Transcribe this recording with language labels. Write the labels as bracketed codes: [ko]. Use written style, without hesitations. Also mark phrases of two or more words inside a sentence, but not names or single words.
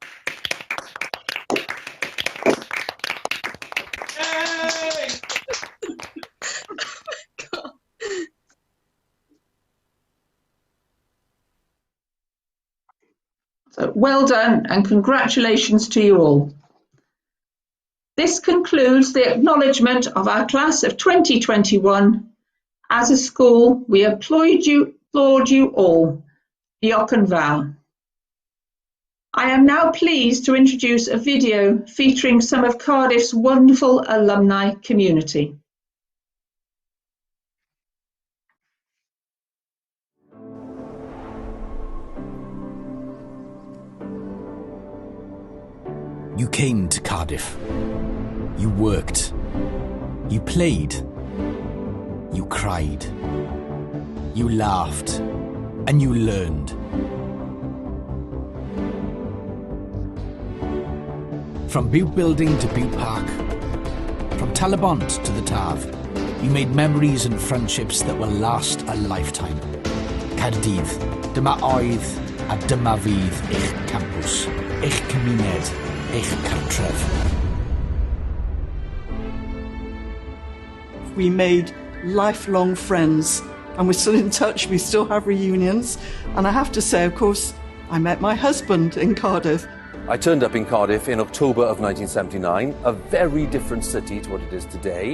[en] So well done and congratulations to you all. This concludes the acknowledgement of our class of 2021. As a school, we applaud you all. [cy] Diolch yn fawr. [en] I am now pleased to introduce a video featuring some of Cardiff's wonderful alumni community. You came to Cardiff. You worked. You played. You cried. You laughed. And you learned. From Butte Building to Butte Park, from Talabont to the Tav, you made memories and friendships that will last a lifetime. [cy] Caerdydd, dyma oedd a dyma fydd eich campws, eich cymuned, eich cartref. [en] We made lifelong friends and we're still in touch, we still have reunions. And I have to say, of course, I met my husband in Cardiff. I turned up in Cardiff in October of 1979, a very different city to what it is today.